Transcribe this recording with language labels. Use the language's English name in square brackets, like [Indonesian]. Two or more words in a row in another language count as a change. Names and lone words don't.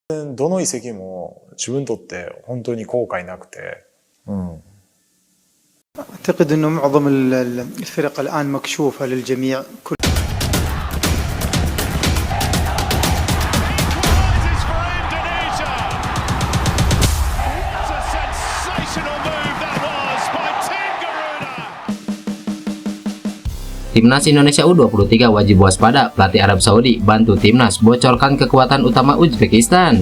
[Japanese] どの移籍も自分にとって本当に後悔なくて、 [Arabic] أعتقد أنه معظم الفرق الآن مكشوفة للجميع. [Indonesian] Timnas Indonesia U23 wajib waspada, pelatih Arab Saudi bantu Timnas bocorkan kekuatan utama Uzbekistan.